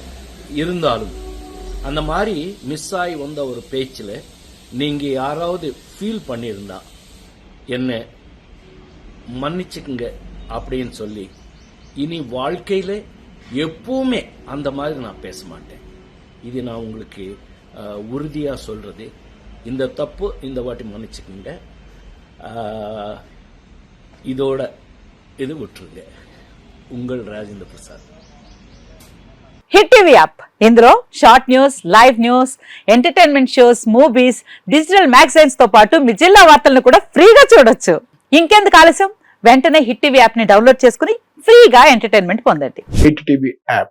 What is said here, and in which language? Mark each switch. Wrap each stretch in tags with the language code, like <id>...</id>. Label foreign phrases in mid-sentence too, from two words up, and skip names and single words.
<ta>இருந்தாலும் அந்த மாதிரி மிஸ் ஆகி வந்த ஒரு பேச்சில் நீங்க யாராவது ஃபீல் பண்ணியிருந்தா என்ன மன்னிச்சுக்குங்க அப்படின்னு சொல்லி, இனி வாழ்க்கையில எப்பவுமே அந்த மாதிரி நான் பேச மாட்டேன். இது நான் உங்களுக்கு உறுதியா சொல்றது. இந்த தப்பு இந்த வாட்டி மன்னிச்சுக்குங்க. இதோட இது விட்டுருங்க. உங்கள் ராஜேந்திர பிரசாத்.</ta> <te>హిట్ టీవీ యాప్ ఇందులో</te> <en>short news, live news, entertainment shows, movies, digital magazines</en> <te>తో పాటు మీ జిల్లా వార్తలను కూడా ఫ్రీగా చూడొచ్చు. ఇంకెందుకు ఆలస్యం, వెంటనే హిట్ టీవీ యాప్ ని డౌన్లోడ్ చేసుకుని ఫ్రీగా ఎంటర్టైన్మెంట్ పొందండి. హిట్ టీవీ యాప్.</te>